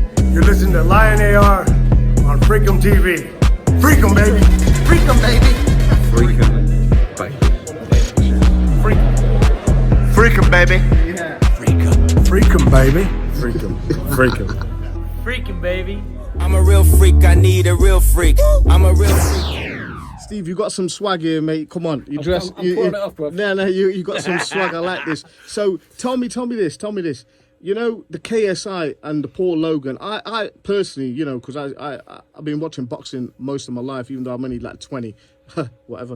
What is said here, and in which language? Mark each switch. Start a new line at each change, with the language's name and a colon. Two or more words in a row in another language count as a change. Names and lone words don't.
English: You're listening to Lion AR on FREAKEMTV. FREAKEM, baby. FREAKEM, baby. FREAKEM, baby. FREAKEM, baby. Yeah. FREAKEM, baby. FREAKEM. Freaking baby. I'm a real freak, I need a real freak. I'm a real freak. Steve, you got some swag here, mate. Come on, you dress. I'm pulling it off, bro. No, you got some swag. I like this. So tell me this. You know, the KSI and the Paul Logan. I personally, you know, because I've been watching boxing most of my life, even though I'm only like 20, whatever.